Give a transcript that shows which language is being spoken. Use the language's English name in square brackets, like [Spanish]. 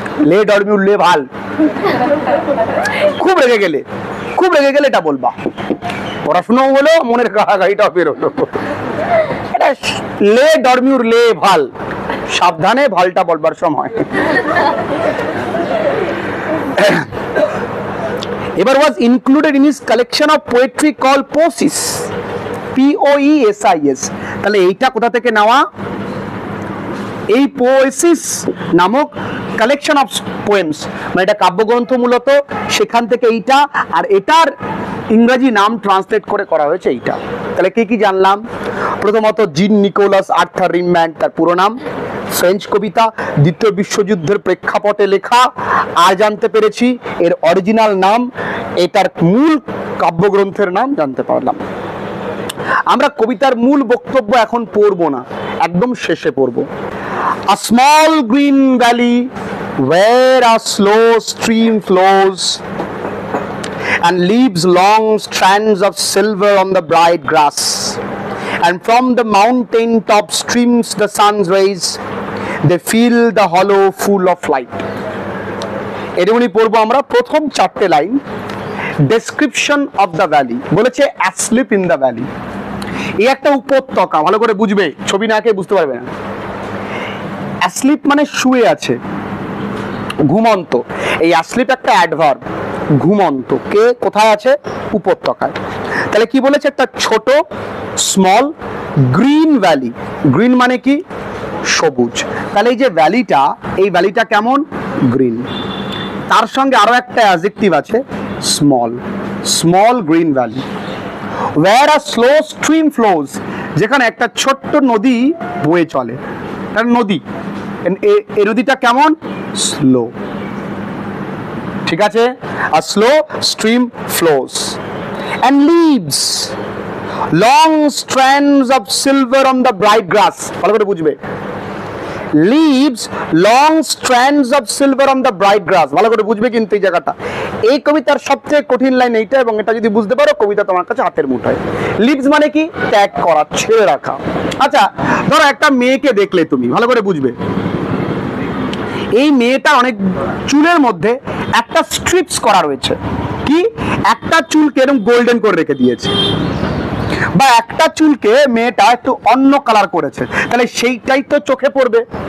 [Bangla] লে ডরমিউর লে ভাল, খুব রেগে গেলে এটা বলবা। পড়াশোনাও হলো, মনের গাড়িটাও বেরোলো। এটা লে ডরমিউর লে ভাল, সাবধানে ভালটা বলবার সময়। [English] এবার was included in his collection of poetry called Poesis, POESIS। [Bangla] তাহলে এইটা কোথা থেকে নেওয়া? এই পোয়েসিস নামক কালেকশন অফ পোয়েমস, মানে এটা কাব্যগ্রন্থ মূলত, সেখান থেকে এইটা, আর এটার ইংরেজি নাম ট্রান্সলেট করে করা হয়েছে এইটা। তাহলে কি কি জানলাম? প্রথমত জিন নিকোলাস আর্থার রিমব্যান্ড, তার পুরো নাম। ফ্রেঞ্চ কবিতা, দ্বিতীয় বিশ্বযুদ্ধের প্রেক্ষাপটে লেখা। আর জানতে পেরেছি এর অরিজিনাল নাম, এটার মূল কাব্যগ্রন্থের নাম জানতে পারলাম। আমরা কবিতার মূল বক্তব্য এখন পড়বো না, একদম শেষে পড়বো। [English] A small green valley where a slow stream flows and leaves long strands of silver on the bright grass, and from the mountain top streams the sun's rays, they fill the hollow full of light. [Bangla] এরকমই পড়বো আমরা প্রথম 4টে line. [English] Description of the valley বলেছে, asleep in the valley. [Bangla] এই একটা উপত্যকা, ভালো করে বুঝবে, ছবি না এঁকে বুঝতে পারবে না। অ্যাসলিপ মানে শুয়ে আছে, ঘুমন্ত। এই অ্যাসলিপ একটা অ্যাডভার্ব, ঘুমন্ত। কে কোথায় আছে? উপত্যকায়। তাহলে কি বলেছে? একটা ছোট, স্মল গ্রিন ভ্যালি। গ্রিন মানে কি? সবুজ। তাহলে এই যে ভ্যালিটা, এই ভ্যালিটা কেমন? গ্রিন। তার সঙ্গে আরো একটা অ্যাডজেক্টিভ আছে, small. Small green valley. Wire আ স্লো স্ট্রিম ফ্লোজ, যেখানে একটা ছোট্ট নদী বয়ে চলে। তার নদী, এই নদীটা কেমন? স্লো। ঠিক আছে? [English] A slow stream flows and leaves long strands of silver on the bright grass। ভালো করে বুঝবে, leaves long strands of silver on the bright grass. [Bangla] ভালো করে বুঝবে কিন্তু এই জায়গাটা, এই কবিতার সবচেয়ে কঠিন লাইন এইটা, এবং এটা যদি বুঝতে পারো কবিতা তোমার কাছে হাতের মুঠোয়। লিভস মানে কি? ত্যাগ করা, ছেড়ে রাখা। আচ্ছা ধরো একটা মেয়েকে দেখলে তুমি, ভালো করে বুঝবে, এই মেয়েটার অনেক চুলের মধ্যে একটা স্ট্রিপস করা রয়েছে, কি একটা চুলকে এরকম গোল্ডেন করে রেখে দিয়েছে, বা একটা চুলকে মেয়েটা একটু অন্য কালার করেছে, তাহলে সেইটাই তো চোখে পড়বে।